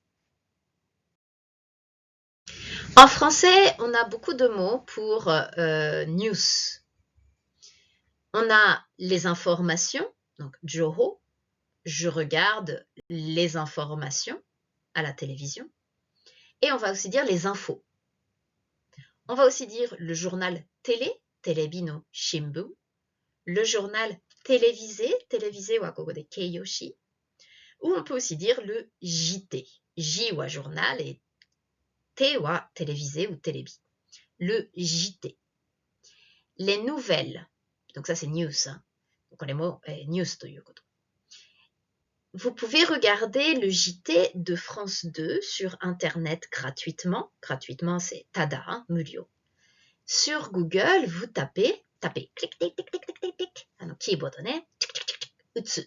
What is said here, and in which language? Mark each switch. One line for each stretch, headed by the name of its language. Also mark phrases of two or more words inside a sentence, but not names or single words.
French: En français, on a beaucoup de mots pour news. On a les informations, donc joho. Je regarde les informations à la télévision. Et on va aussi dire les infos. On va aussi dire le journal télé,
Japanese: テレビの新聞,
French: le journal télévisé
Japanese: は口語で形容詞,
French: ou on peut aussi dire le JT. J wa journal et T wa télévisé ou télébi. Le JT. Les nouvelles, donc ça c'est news, hein. Donc les mots news
Japanese: ということ.
French: Vous pouvez regarder le JT de France 2 sur Internet gratuitement. Gratuitement, c'est tada, hein, murio. Sur Google, vous tapez, clic, clic, clic, clic, clic, clic, clic, keyboard, utsu.